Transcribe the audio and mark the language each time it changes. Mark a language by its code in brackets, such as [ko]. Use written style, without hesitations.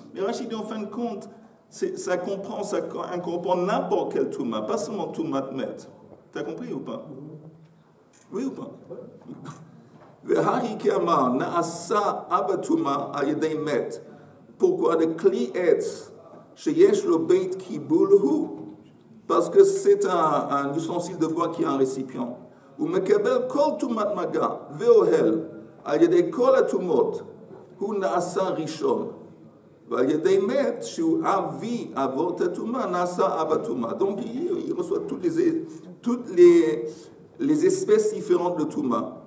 [fr] Mais Rachid dit en fin de compte, ça comprend n'importe quel Touma, pas seulement Toumat Met. T'as compris ou pas? Oui ou pas? [he] V'hari kiamar na'asa abatuma ayedei met. [fr] Pourquoi le [he] kli etz sheyesh lo beit kibul hu? [fr] Parce que c'est un ustensile de bois qui a un récipient. [he] ומקבל כל טומאת מגע ואוהל על ידי כל הטומאות, הוא נעשה ראשון. ועל ידי מת, שהוא אבי אבות הטומאה, נעשה אב הטומאה. [fr] Donc il reçoit toutes les espèces différentes de טומאה.